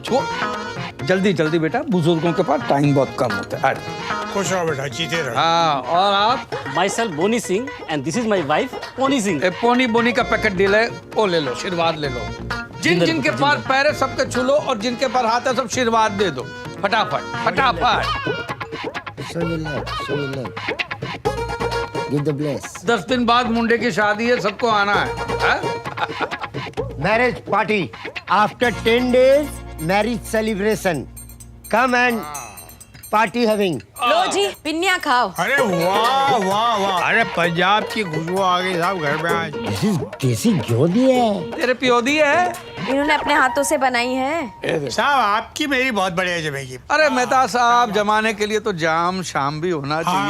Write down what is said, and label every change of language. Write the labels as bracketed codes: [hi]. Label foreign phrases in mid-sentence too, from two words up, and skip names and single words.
[hi] छो जल्दी बेटा, बुजुर्गों के पास टाइम बहुत कम होता है। खुश रहो बेटा, जीते रहो। हाँ, और आप? [en] my self Bonny Singh and this is my wife Pony Singh. [hi] पोनी बोनी का [en] packet deal [hi] है, वो ले लो, आशीर्वाद ले लो। जिनके पास पैर है सबके छू लो, और जिनके पास हाथ है सब आशीर्वाद दे दो, फटाफट। [en] Show your love. Give the bless. 10 दिन बाद मुंडे की शादी है, सबको आना है। Marriage party. After 10 days, marriage celebration. Come and party having. [hi] लो जी, पिन्निया खाओ। अरे वाह, अरे पंजाब की खुशबू आ गई साहब घर में आज। [pa] ਦੇਸੀ ਘੀ ਦੀ ਹੈ। ਤੇਰੇ ਪਿਓਦੀ ਹੈ, [hi] इन्होंने अपने हाथों से बनाई है। साहब आपकी मेरी बहुत बढ़िया जमेगी। अरे मेहता साहब, जमाने के लिए तो जाम शाम भी होना चाहिए।